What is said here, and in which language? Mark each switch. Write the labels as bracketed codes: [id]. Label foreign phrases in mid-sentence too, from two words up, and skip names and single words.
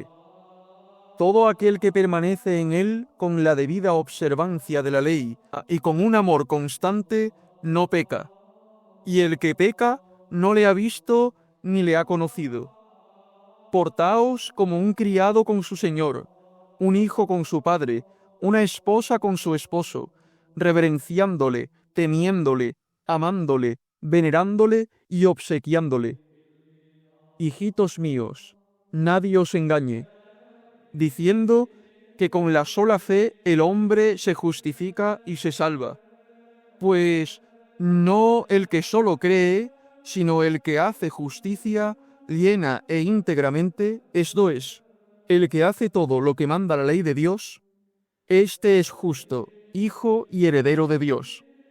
[es] Todo aquel que permanece en Él con la debida observancia de la ley y con un amor constante, no peca. Y el que peca no le ha visto ni le ha conocido. Portaos como un criado con su señor, un hijo con su padre, una esposa con su esposo, reverenciándole, temiéndole, amándole, venerándole y obsequiándole. Hijitos míos, nadie os engañe, diciendo que con la sola fe el hombre se justifica y se salva. Pues no el que solo cree, sino el que hace justicia llena e íntegramente, esto es, el que hace todo lo que manda la ley de Dios, este es justo, hijo y heredero de Dios.